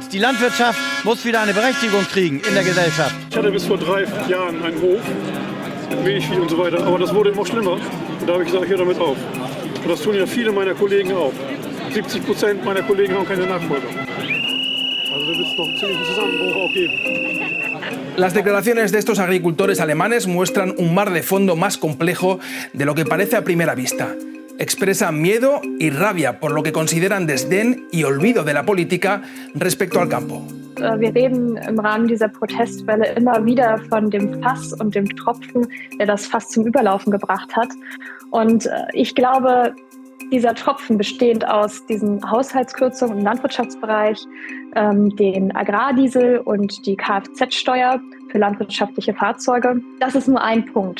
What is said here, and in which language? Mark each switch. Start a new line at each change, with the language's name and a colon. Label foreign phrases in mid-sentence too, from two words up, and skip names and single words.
German: Die Landwirtschaft muss wieder eine Berechtigung kriegen in der Gesellschaft. Ich hatte bis vor 3 Jahren einen Hof mit Milchvieh und so weiter, aber das wurde immer schlimmer. Und da habe ich gesagt, ich höre damit auf. Und das tun ja viele meiner Kollegen auch. 70% meiner Kollegen haben keine Nachfolger. Also da wird es doch einen ziemlichen Zusammenbruch auch geben.
Spanish: Las declaraciones de estos agricultores alemanes muestran un mar de fondo más complejo de lo que parece a primera vista. Expresan miedo y rabia por lo que consideran desdén y olvido de la política respecto al campo.
German: Wir reden im Rahmen dieser Protestwelle immer wieder von dem Fass und dem Tropfen, der das Fass zum Überlaufen gebracht hat. Und ich glaube, dieser Tropfen bestehend aus diesen Haushaltskürzungen im Landwirtschaftsbereich, den Agrardiesel und die Kfz-Steuer für landwirtschaftliche Fahrzeuge, das ist nur ein Punkt.